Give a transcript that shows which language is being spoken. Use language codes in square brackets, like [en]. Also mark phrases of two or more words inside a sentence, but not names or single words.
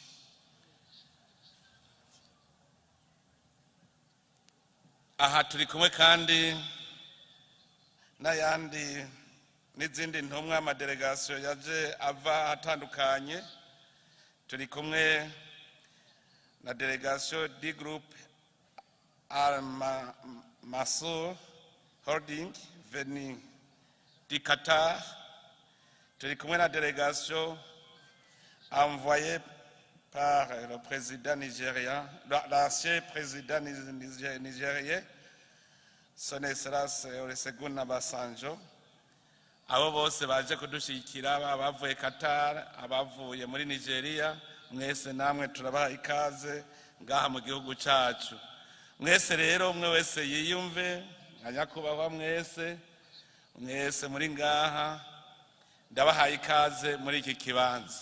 [rn] Aha turi kumwe kandi n'ayandi n'izindi ntumwa amadelegasiyo yaje ava atandukanye. Turi kumwe na delegation D Group Al-Masur Holding [fr] venu du Qatar. [rn] Turi kumwe na [fr] délégation envoyée par le président nigérien, l'ancien président nigérien, Son Excellence Olusegun Obasanjo. [rn] Abo bose baje kudushikira, abavuye Qatar, abavuye muri Nigeria, mwese namwe turabaha ikaze ngaha mu gihugu cyacu. Mwese rero umwe wese yiyumve, nyakubahwa mwese muri ngaha, ndabaha ikaze muri iki kibanza.